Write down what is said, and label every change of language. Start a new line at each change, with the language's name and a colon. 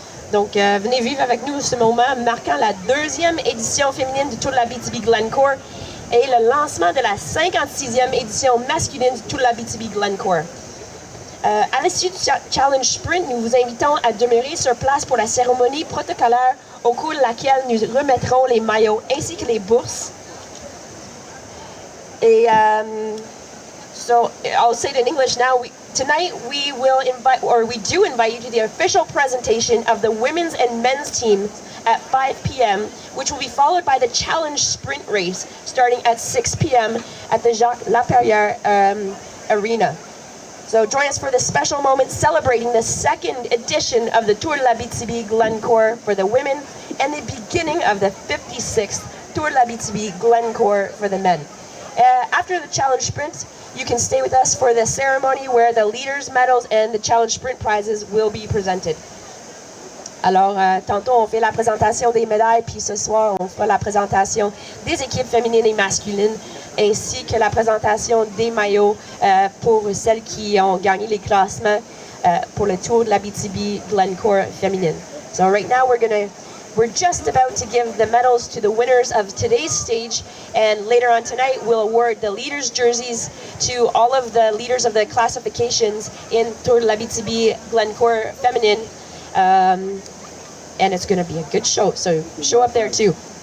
French: Donc, venez vivre avec nous ce moment marquant la 2e édition féminine du Tour de la BTB Glencore et le lancement de la 56e édition masculine du Tour de la BTB Glencore. À l'issue du Challenge Sprint, nous vous invitons à demeurer sur place pour la cérémonie protocolaire au cours de laquelle nous remettrons les maillots ainsi que les bourses.
English: Et so I'll say it in English now. Tonight we will invite, or we do invite you to the official presentation of the women's and men's teams at 5 p.m., which will be followed by the Challenge Sprint race starting at 6 p.m. at the Jacques Laperrière Arena. So join us for this special moment celebrating the 2nd edition of the Tour de la BTB Glencore for the women and the beginning of the 56th Tour de la BTB Glencore for the men. After the Challenge Sprint, you can stay with us for the ceremony where the leaders' medals and the Challenge Sprint prizes will be presented.
French: Alors, tantôt, on fait la présentation des médailles, puis ce soir, on fera la présentation des équipes féminines et masculines, ainsi que la présentation des maillots pour celles qui ont gagné les classements pour le Tour de la BTB Glencore féminine.
English: So right now, we're just about to give the medals to the winners of today's stage, and later on tonight, we'll award the leaders' jerseys to all of the leaders of the classifications in Tour de la BTB Glencore féminine. And it's going to be a good show, so show up there too.